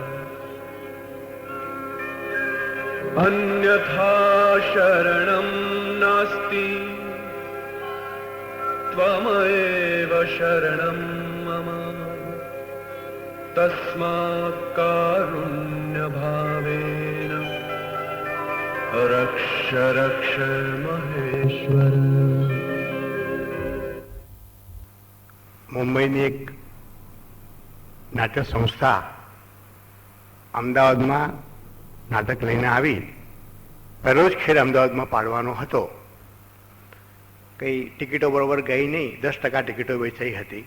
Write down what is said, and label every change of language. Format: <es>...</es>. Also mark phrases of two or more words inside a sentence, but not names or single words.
<sa>अन्यथा शरणं नास्ति त्वमेव शरणं मम तस्मात् कारुण्य भावेन रक्ष रक्ष महेश्वर.</sa> <gu>મુંબઈની એક નાટ્ય સંસ્થા અમદાવાદમાં નાટક લઈને આવી. પહેલો જ ખેલ અમદાવાદમાં પાડવાનો હતો. કંઈ ટિકિટો બરોબર ગઈ નહીં, 10% ટિકિટો વેચાઈ હતી.</gu>